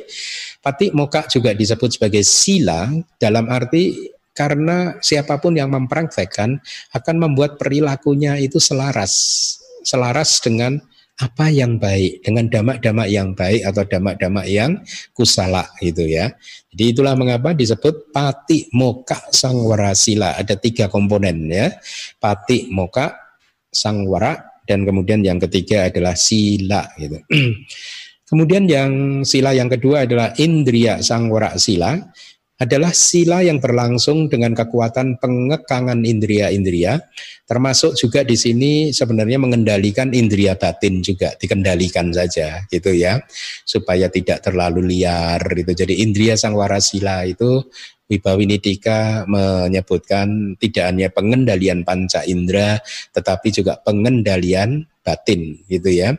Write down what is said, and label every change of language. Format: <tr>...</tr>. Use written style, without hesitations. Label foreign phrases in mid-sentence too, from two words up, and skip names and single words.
<id>Patimokkha juga disebut sebagai sila dalam arti karena siapapun yang mempraktekkan akan membuat perilakunya itu selaras dengan apa yang baik, dengan damak-damak yang baik atau damak-damak yang kusala gitu ya. Jadi itulah mengapa disebut</id> <pi>patimokkha sangwara sila.</pi> <id>Ada 3 komponen ya. Patimokkha, sangwara, dan kemudian yang ketiga adalah sila gitu. Kemudian yang sila yang kedua adalah</id> <pi>indriya sangwara sila.</pi> <id>Adalah sila yang berlangsung dengan kekuatan pengekangan indria-indria, termasuk juga di sini sebenarnya mengendalikan indria batin juga, dikendalikan saja gitu ya, supaya tidak terlalu liar gitu. Jadi</id> <pi>indria sangwara sila</pi> <id>itu Wibhawinidika menyebutkan tidak hanya pengendalian panca indera, tetapi juga pengendalian batin gitu ya.</id>